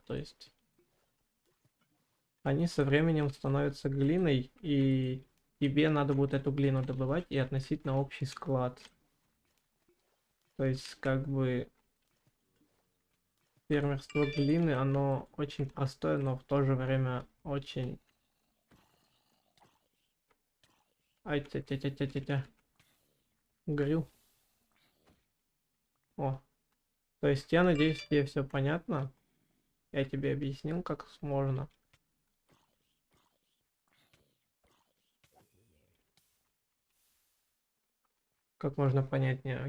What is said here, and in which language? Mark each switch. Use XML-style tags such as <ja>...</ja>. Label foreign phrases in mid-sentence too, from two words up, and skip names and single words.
<ru>То есть они со временем становятся глиной, и тебе надо будет эту глину добывать и относить на общий склад. То есть как бы фермерство глины, оно очень простое, но в то же время очень... Ай, тя-тя-тя-тя-тя-тя. Горю. О, то есть я надеюсь, тебе все понятно. Я тебе объяснил, как можно. Как можно понятнее.</ru>